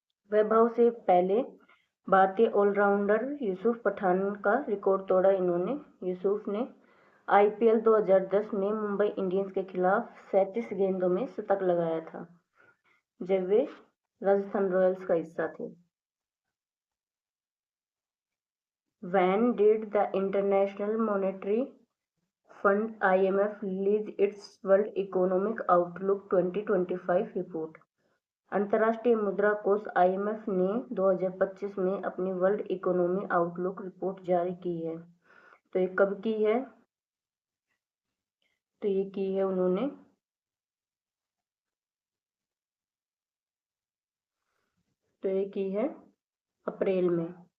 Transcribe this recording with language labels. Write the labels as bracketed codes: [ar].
[hi] वैभव से पहले भारतीय ऑलराउंडर यूसुफ पठान का रिकॉर्ड तोड़ा इन्होंने। यूसुफ ने आईपीएल 2010 में मुंबई इंडियंस के खिलाफ 37 गेंदों में शतक लगाया था जब वे राजस्थान रॉयल्स का हिस्सा थे। [en] When did the International Monetary Fund (IMF) release its World Economic Outlook 2025 report? [hi] अंतर्राष्ट्रीय मुद्रा कोष IMF ने 2025 में अपनी वर्ल्ड इकोनॉमी आउटलुक रिपोर्ट जारी की है। तो ये कब की है? तो ये की है उन्होंने अप्रैल में।